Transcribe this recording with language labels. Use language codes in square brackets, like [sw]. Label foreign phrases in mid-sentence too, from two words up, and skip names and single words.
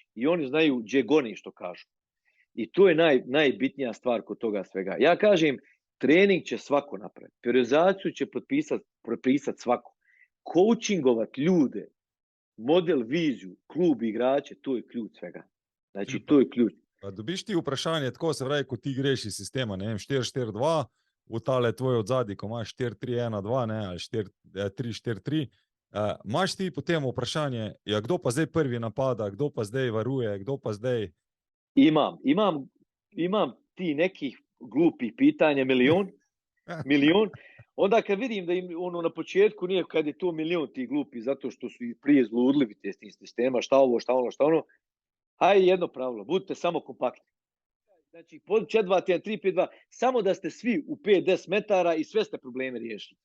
[bs] I oni znaju gdje goni, što kažu. I to je najbitnija stvar kod toga svega. Ja kažem, trening će svako napraviti. Periodizaciju će propisati svako. Coachingovat ljude, model, viziju, klub, igrače, to je ključ svega. Znači, to je ključ. [sl] Pa dobiš ti vprašanje, tako se pravi, ko ti greš iz sistema, ne vem, 4-4-2, v tale tvoj odzadji, ko imaš 4-3-1-2, ne, ali 4-3-4-3, imaš ti potem vprašanje, ja, kdo pa zdaj prvi napada, kdo pa zdaj varuje, kdo pa zdaj... [bs] Imam ti nekih glupih pitanja, milion. Onda kad vidim da im na početku nije, kad je to milion tih glupi, zato što su i prije zludlivi te sistema, šta ono, hajde jedno pravilo, budite samo kompaktni. Znači, 4-2-1, 3-5-2, samo da ste svi u 5-10 metara i sve ste probleme riješili.